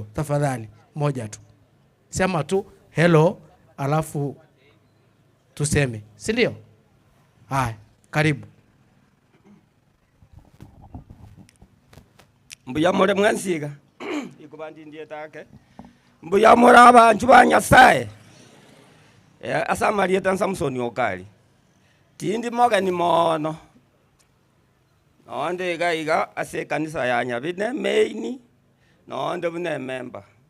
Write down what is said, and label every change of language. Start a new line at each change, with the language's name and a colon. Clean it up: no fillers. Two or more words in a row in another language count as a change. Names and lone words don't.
Swahili: Tafadhali, moja tu. Sema tu hello alafu tuseme. Si ndio? Haya, karibu.
Gusii: Mbuyamore mwansiga. Ikubandi ndiye take. Mbuyamore abantu ba Nyasaye. Asamalieta Samsoni okali. Tindi moga ni mono. Nonde iga ase kanisa ya Nyabine main. Nonde bune member.